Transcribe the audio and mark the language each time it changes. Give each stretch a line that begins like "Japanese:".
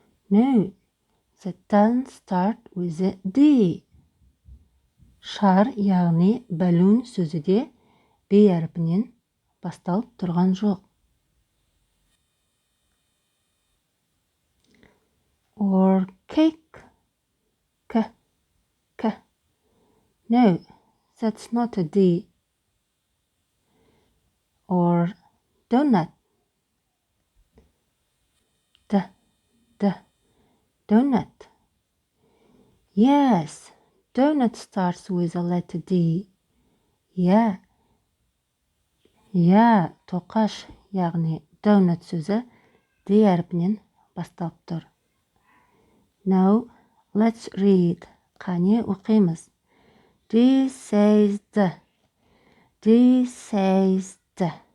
English: No, that doesn't start with a D.
Kazakh: Шар, яғни balloon сөзі де B әріпінен басталып тұрған жоқ.
English: or cake. K. No, that's not a D. Or donut. D. Donut. Yes, donut starts with a letter D. Yeah.
Kazakh: Тоқаш, яғни donut сөзі D әрпінен басталып тұр.
English: Now, let's read.
Kazakh: Қане оқимыз.
English: D says D. D says D.